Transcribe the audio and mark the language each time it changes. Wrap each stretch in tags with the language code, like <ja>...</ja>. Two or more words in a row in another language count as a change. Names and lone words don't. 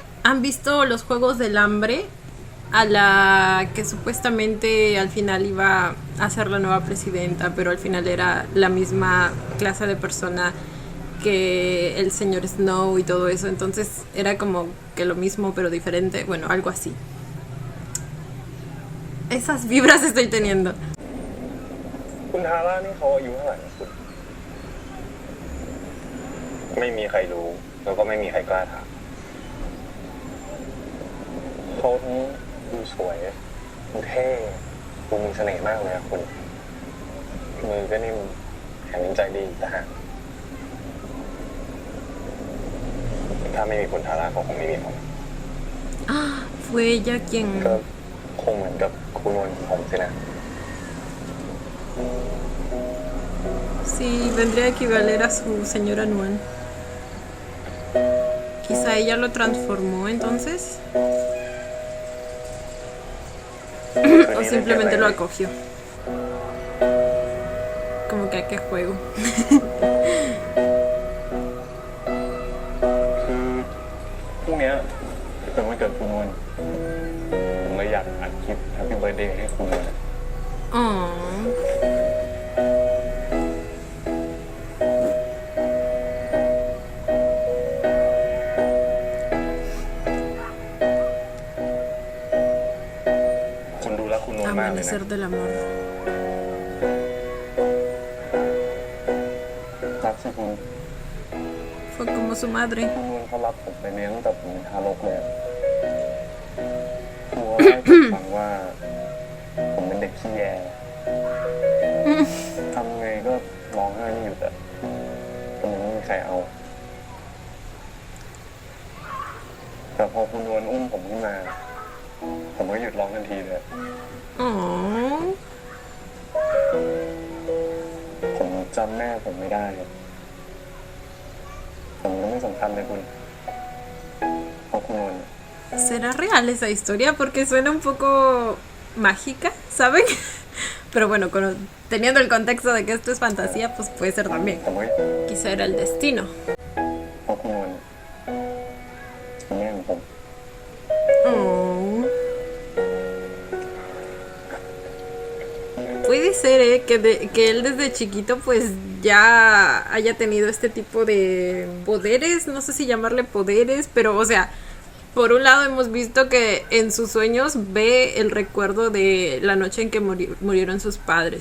<es>¿Han visto los Juegos del Hambre? A la que supuestamente al final iba a ser la nueva presidenta, pero al final era la misma clase de persona que el señor Snow y todo eso. Entonces era como que lo mismo pero diferente, bueno, algo así. Esas vibras estoy teniendo.</es> <th>คุณทาร่านี่เขาอายุเท่าไหร่นะคุณไม่มีใครรู้แล้วก็ไม่มีใครกล้าถามเขาทั้งดูสวยดูเท่ดูมีเสน่ห์มากเลยอะคุณมือก็นิ่มแถมยังใจดีแต่หากถ้าไม่มีคุณทาร่าก็คงไม่มีผม</th> <es>Fue ella quien</es> <th>ก็คงเหมือนกับคุณนวลของผมสินะ</th> <es>sí vendría a equivaler a su señora Nuan. Quizá ella lo transformó entonces. O simplemente lo acogió. Como que a qué juego.</es> <th>คือพรุ่งนี้เป็นวันเกิดคุณนวลผมเลยอยากอัดคลิป</th> <en>Happy Birthday</en> <th>ให้คุณนวล Oh. คุณดูแล้วคุณนวลมากเลยนะ</th> <es>Amanecer del amor.</es> <th>รักสิคุณ</th> <es>Fue como su madre.</es> <th>คุณนวลเขารับผมไปเลี้ยงตั้งแต่ผมเป็นทารกเลยกลัวให้ผมฟังว่าผมเป็นเด็กขี้แยทำไงก็ร้องไห้ไม่หยุดอะแต่มันไม่มีใครเอาแต่พอคุณนวลอุ้มผมขึ้นมาผมก็หยุดร้องทันทีเลย Oh. ผมจำแม่ผมไม่ได้ผมก็ไม่สำคัญเลยคุณเพราะคุณนวล</th> <es>¿Será real esa historia? Porque suena un poco mágica, ¿saben? Pero bueno, teniendo el contexto de que esto es fantasía, pues puede ser también.</es> <th>ผมก็</th> <es>Quizá era el destino.</es> <th>เพราะคุณนวลเป็นแม่ของผม Oh.</th> <es>Puede ser, que él desde chiquito pues ya haya tenido este tipo de poderes, no sé si llamarle poderes, pero o sea, por un lado hemos visto que en sus sueños ve el recuerdo de la noche en que murieron sus padres.</es>